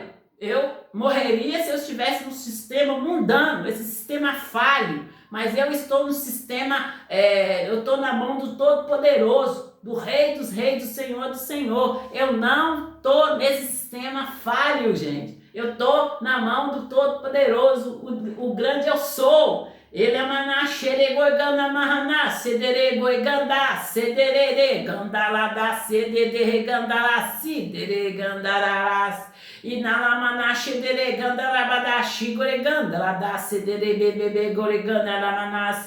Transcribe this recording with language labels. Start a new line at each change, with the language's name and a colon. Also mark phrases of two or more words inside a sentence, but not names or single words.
Portuguese: Eu morreria se eu estivesse no sistema mundano, esse sistema falho, mas eu estou no sistema, eu estou na mão do Todo-Poderoso, do Rei dos Reis, do Senhor do Senhor. Eu não estou nesse sistema falho, gente. Eu estou na mão do Todo-Poderoso, o grande eu sou. Ele é maná, xeregoigana, mahana, sederegoiganda, sederere, gandalada, sedere, gandala, sidere, gandarás. E na lamana, xedere, gandarabada, xigore, gandalada, sedere, bebebe, goreganda, lamanas.